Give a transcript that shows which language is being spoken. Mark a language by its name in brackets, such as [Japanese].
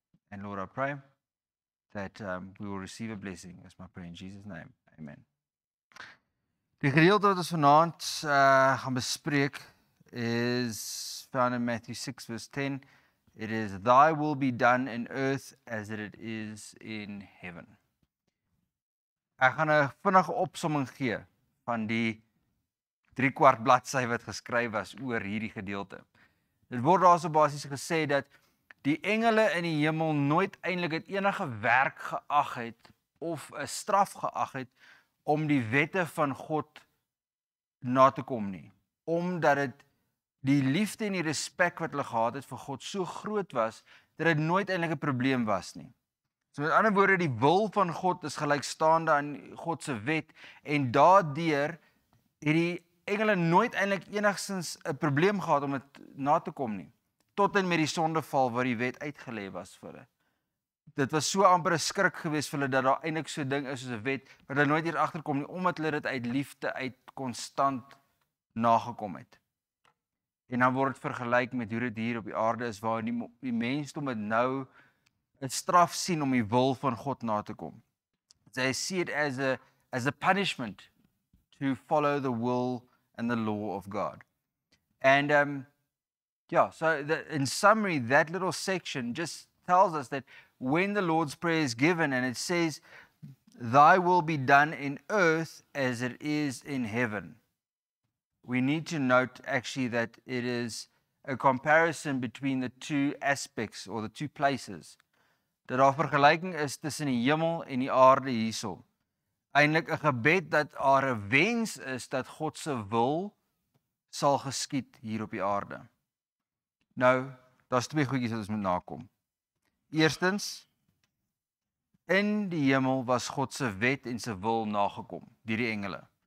[English] And Lord, I pray that we will receive a blessing. That's my prayer in Jesus' name. Amen. [Afrikaans] Die gedeelte wat ons vanaand gaan bespreek is [English] found in Matthew 6 verse 10. It is, thy will be done in earth as it is in heaven. [Afrikaans] Ek gaan 'n vinnige opsomming gee van die 3/4 bladsy wat geskryf was oor hierdie gedeelte. Dit word daarso basies gesê dat die engele in die hemel nooit eintlik het enige werk geag het of 'n straf geag het om die wette van God na te kom nie. Omdat dit die liefde en die respek wat hulle gehad het vir God so groot was, dat dit nooit eintlik 'n probleem was nie. So met ander woorde, die wil van God is gelykstaande aan God se wet, en daardeur het die engele nooit eintlik enigstens 'n probleem gehad om dit na te kom nie. Tot en met die sondeval waar die wet uitgelê was vir hulle. Dit was so amper 'n skrik geweest vir hulle dat daar eintlik so 'n ding is soos 'n wet, wat hulle nooit hier agterkom nie, omdat hulle dit uit liefde uit konstant nagekom het. En dan word dit vergelyk met hoe dit hier op die aarde is, waar die mensdom het nou 'n straf sien om die wil van God na te kom. [English] They see it as a punishment to follow the will and the law of God. And so in summary, that little section just tells us that when the Lord's Prayer is given and it says, thy will be done in earth as it is in heaven, we need to note actually that it is a comparison between the two aspects or the two places. [Afrikaans] Dat daar vergelyking is tussen die hemel en die aarde hierso. Eintlik 'n gebed dat daar 'n wens is dat God se wil sal geskied hier op die aarde. Nou, daar's twee goedjies wat ons moet nakom. Eerstens, in die hemel was God se wet en sy wil nagekom deur die engele.